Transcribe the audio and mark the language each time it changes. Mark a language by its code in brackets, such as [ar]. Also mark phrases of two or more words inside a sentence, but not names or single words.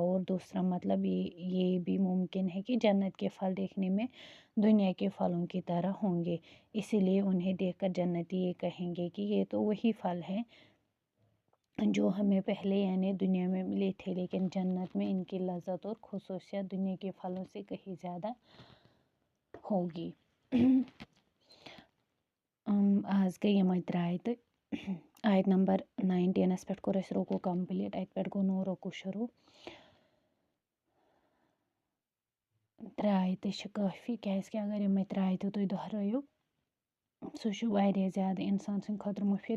[ur] اور دوسرا مطلب یہ بھی ممکن ہے کہ جنت کے پھل دیکھنے میں دنیا کے پھلوں کی طرح ہوں گے، اسی لیے انہیں دیکھ کر جنتی یہ کہیں گے کہ یہ تو وہی پھل ہیں جو ہمیں پہلے یعنی دنیا میں ملے تھے، لیکن جنت میں ان کی لذت اور خصوصیت دنیا کے پھلوں سے کہیں زیادہ ہوگی. [ks] اَز کہِ یِم دٕرٲے تہٕ آیت نمبر 19 پٮ۪ٹھ کوٚر اَسہِ رُکوٗ کَمپٕلیٖٹ، اَتہِ پٮ۪ٹھ گوٚو نوٚو رُکوٗ شروٗع. 3 آیتہٕ چھِ کٲفی، کیٛازِکہِ اگر یِمَے 3 آیتہٕ تُہۍ دۄہرٲیِو سُہ چھُ واریاہ زیادٕ اِنسان سٕنٛدِ خٲطرٕ مُفیٖد.